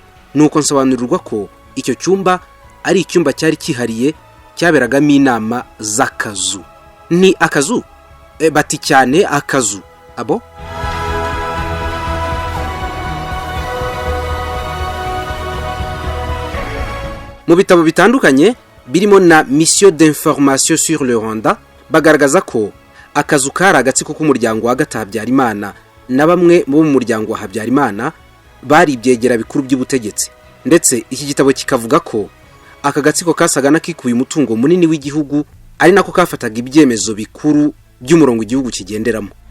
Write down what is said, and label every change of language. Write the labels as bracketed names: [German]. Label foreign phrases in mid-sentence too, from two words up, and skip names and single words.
[Kinyarwanda] Nuko nsobanurirwa ko icyo cyumba ari icyumba cyari kihariye cyaberagamo inama z'Akazu. Ni Akazu? Bati cyane Akazu. Abo? Mu bitabo bitandukanye birimo na Mission d'information sur le Rwanda bagaragaza ko Akazu kari agatsiko k'umuryango wa Habyarimana na bamwe mu muryango wa Habyarimana bari ibyegera bikuru by'ubutegetsi. Ndetse iki gitabo kikavuga ko aka gatsiko kasaga nakikuye umutungo munini w'igihugu ari nako kafataga ibyemezo bikuru by'umurongo igihugu kigenderamo.